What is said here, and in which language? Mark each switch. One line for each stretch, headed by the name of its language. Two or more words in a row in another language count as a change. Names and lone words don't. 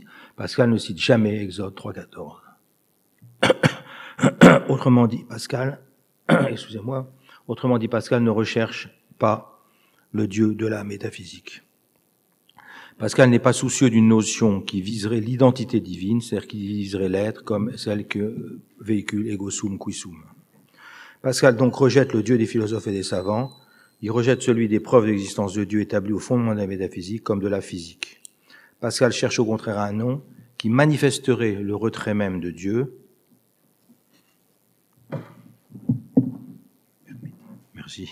French: Pascal ne cite jamais Exode 3,14. Autrement dit, Pascal ne recherche pas le Dieu de la métaphysique. Pascal n'est pas soucieux d'une notion qui viserait l'identité divine, c'est-à-dire qui viserait l'être comme celle que véhicule
Latin: ego sum qui sum.
French: Pascal donc rejette le Dieu des philosophes et des savants, il rejette celui des preuves d'existence de Dieu établies au fondement de la métaphysique comme de la physique. Pascal cherche au contraire un nom qui manifesterait le retrait même de Dieu. Merci.